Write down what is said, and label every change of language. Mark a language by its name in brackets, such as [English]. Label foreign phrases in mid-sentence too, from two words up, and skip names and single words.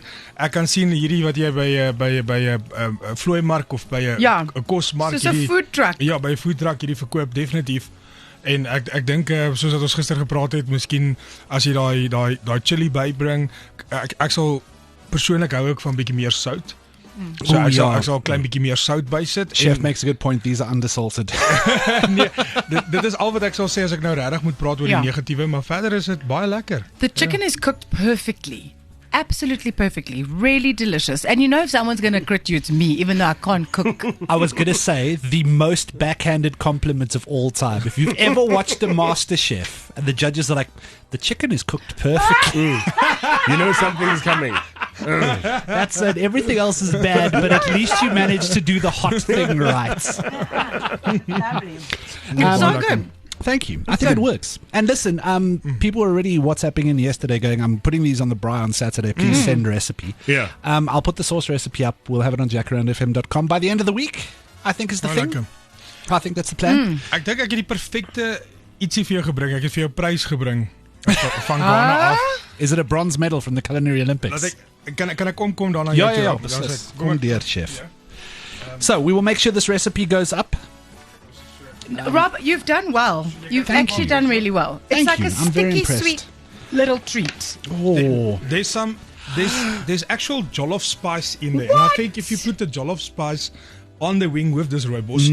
[Afrikaans] Ek kan sien hierdie wat jy by 'n vlooimark of by 'n kosmark Soos 'n [English] food truck. [Afrikaans] Ja, by 'n [English] food truck [Afrikaans] hierdie verkoop definitief. En ek dink soos wat ons gister gepraat het, miskien as jy daai chili bybring, ek sal persoonlik hou ook van bietjie meer sout. So ek sal 'n klein bietjie meer sout bysit. [English] Chef makes a good point. These are undersalted. [Afrikaans] Nee, dit is al wat ek sal sê as ek nou regtig moet praat oor die negatiewe, maar verder is dit baie lekker. [English] The chicken is cooked perfectly. absolutely perfectly. Really delicious. And you know if someone's going to crit you, it's me, even though I can't cook. I was going to say the most backhanded compliment of all time. If you've ever watched a Master Chef and the judges are like, the chicken is cooked perfectly. You know something's coming. That's it. Everything else is bad, but at least you managed to do the hot thing right. It's so good. Thank you. I think it works. And listen, people were already WhatsApping in yesterday going, I'm putting these on the braai on Saturday. Please send recipe. Yeah. I'll put the sauce recipe up. We'll have it on jackaroundfm.com by the end of the week, I think is the thing. [Afrikaans] Lekker. [English] I think that's the plan. [Afrikaans] Ek dink ek het die perfekte ietsie vir jou gebring. Ek het vir jou 'n prys gebring van Ghana af. [English] Is it a bronze medal from the Culinary Olympics? [Afrikaans] Laat ek kan ek kom daarna Ja, jou ja, toe. beslis. Kom dear, chef. [English] So, we will make sure this recipe goes up. Rob, you've done well. You've Thank actually you. done really well. It's Thank like you. a I'm very sticky, impressed. sweet little treat. Oh. There's actual jollof spice in there. And I think if you put the jollof spice on the wing with this rooibos,